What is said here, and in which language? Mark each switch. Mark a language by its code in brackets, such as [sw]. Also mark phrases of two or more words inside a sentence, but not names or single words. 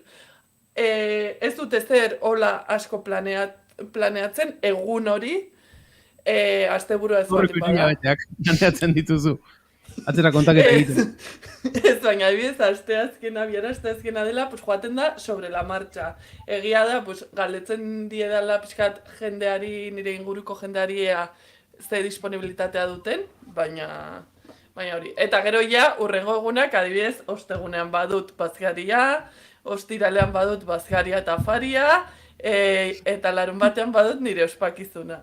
[eu] Ez dut ezer hola asko planeatzen egun hori asteburua ez baldin bada. Horrek planeatzen dituzu. Atzera kontaketa egiten. Ez, baina adibidez, asteazkena dela, pues, joaten da [es] sobre la marcha. [eu] Egia da, pues, galdetzen diedala pixkat jendeari, nire inguruko jendeari ze disponibilitatea duten, baina hori. Eta gero ja, urrengo egunak, adibidez, ostegunean badut bazkaria, ostiralean badut bazkaria eta afaria, eta larun batean badut nire ospakizuna.